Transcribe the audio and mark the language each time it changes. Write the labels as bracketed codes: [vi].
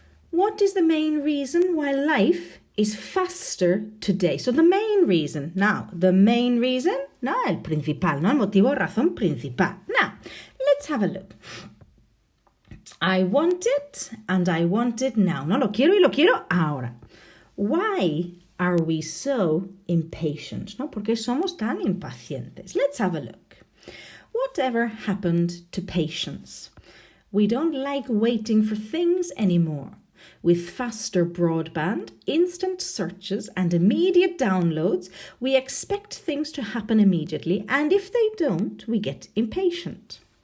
[en] What is the main reason why life is faster today? So the main reason. Now, the main reason, no, [es] el principal, no, el motivo, razón principal. [en] Now, let's have a look. I want it and I want it now. [es] No, lo quiero y lo quiero ahora. [en] Why are we so impatient? [es] No, ¿por qué somos tan impacientes? [en] Let's have a look. Whatever happened to patience? We don't like waiting for things anymore. With faster broadband, instant searches and immediate downloads, we expect things to happen immediately, and if they don't, we get impatient.